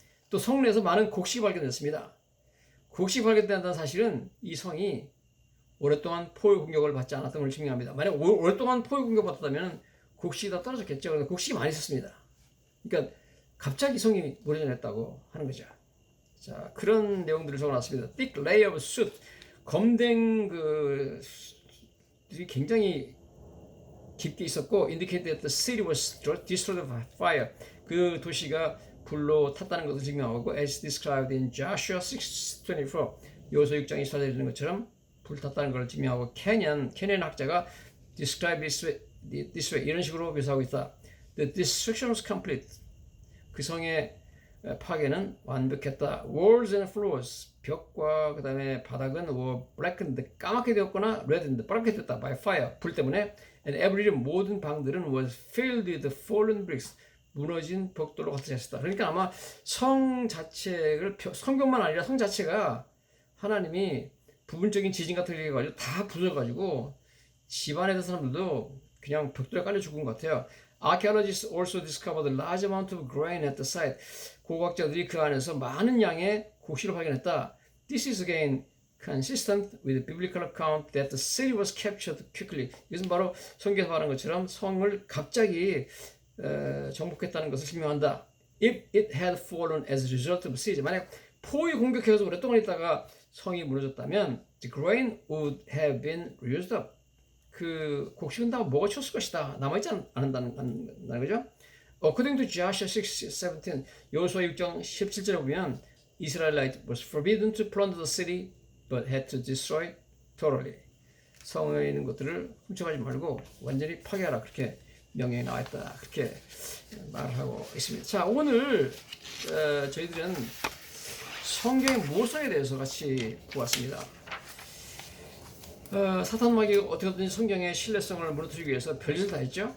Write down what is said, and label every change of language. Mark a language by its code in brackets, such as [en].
[ko] 또 성내에서 많은 곡식이 발견됐습니다. 곡식이 발견된다는 사실은 이 성이 오랫동안 포위 공격을 받지 않았던 걸 증명합니다. 만약 오랫동안 포위 공격을 받았다면 곡식이 다 떨어졌겠죠. 그런데 곡식이 많이 있었습니다. 그러니까 갑자기 성이 무너졌다고 하는 거죠. 자, 그런 내용들을 적어놨습니다. [en] Thick layer of soot, [ko] 검댕 들이 굉장히 깊게 있었고, [en] indicated that the city was destroyed by fire. [ko] 그 도시가 불로 탔다는 것을 증명하고, [en] as described in Joshua 6:24, [ko] 여호수아 6장 24절에 있는 것처럼 불 탔다는 것을 증명하고, 캐년 학자가 [en] describe this way [ko] 이런 식으로 묘사하고 있다. [en] The destruction was complete. [ko] 그 성의 파괴는 완벽했다. [en] Walls and floors, [ko] 벽과 그 다음에 바닥은 [en] were blackened, [ko] 까맣게 되었거나 [en] reddened, [ko] 빨갛게 되었다. [en] by fire, [ko] 불 때문에. [en] And every [ko] 모든 방들은 [en] was filled with fallen bricks, [ko] 무너진 벽돌로 가득 찼다. 그러니까 아마 성 자체를, 성벽만 아니라 성 자체가 하나님이 부분적인 지진 같은 게 가지고 다 부서져가지고 집안에 있는 사람들도 그냥 벽돌에 깔려 죽은 것 같아요. [en] Archaeologists also discovered a large amount of grain at the site. [ko] 고고학자들이 그 안에서 많은 양의 곡식을 발견했다. [en] This is again consistent with the biblical account that the city was captured quickly. [ko] 이것은 바로 성경에서 말한 것처럼 성을 갑자기 정복했다는 것을 증명한다. [en] If it had fallen as a result of siege, [ko] 만약 포위 공격해서 오랫동안 있다가 성이 무너졌다면 [en] the grain would have been reused up. [ko] 그 곡식은 다 먹어쳤을 것이다. 남아있지 않는다는 거죠. [en] According to Joshua 6:17, [ko] 여호수아 6장 17절에 보면 [en] Israelite was forbidden to plunder the city, but had to destroy totally. [ko] 성에 있는 것들을 훔쳐가지 말고 완전히 파괴하라, 그렇게 명령이 나와 있다, 그렇게 말을 하고 있습니다. 자, 오늘 저희들은 성경의 모성에 대해서 같이 보았습니다. 사탄마귀가 어떻게든지 성경의 신뢰성을 무너뜨리기 위해서 별짓을 다 했죠.